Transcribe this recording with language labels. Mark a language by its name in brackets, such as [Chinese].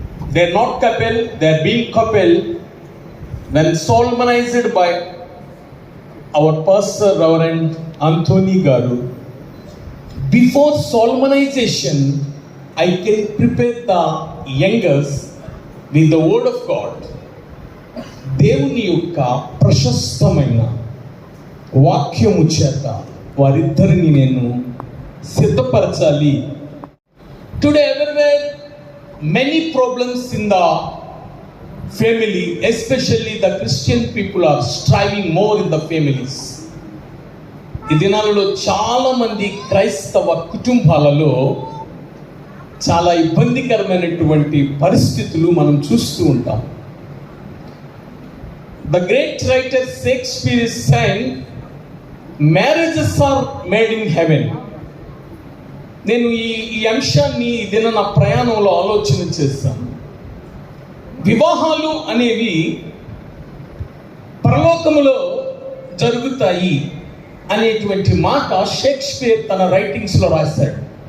[English] They are not couple, they are being couple when solemnized by our pastor Reverend Anthony Garu. Before solemnization, I can prepare the youngers with the word of God. [Telugu] దేవుని యొక్క ప్రశస్తమైన వాక్యము చేత వారిద్దరిని నేను సిద్ధపరచాలి. [English] Today everywhere many problems in the family, especially the Christian people, are striving more in the families. [Telugu] ఈ దినాలలో చాలా మంది క్రైస్తవ కుటుంబాలలో చాలా ఇబ్బందికరమైనటువంటి పరిస్థితులు మనం చూస్తూ ఉంటాం. [English] The great writer Shakespeare is saying, marriages are made in heaven. [Telugu] నేను ఈ అంశాన్ని ఈ దిన నా ప్రయాణంలో ఆలోచన చేశాను. వివాహాలు అనేవి పరలోకములో జరుగుతాయి అనేటువంటి మాట షేక్స్పియర్ తన రైటింగ్స్లో రాశాడు.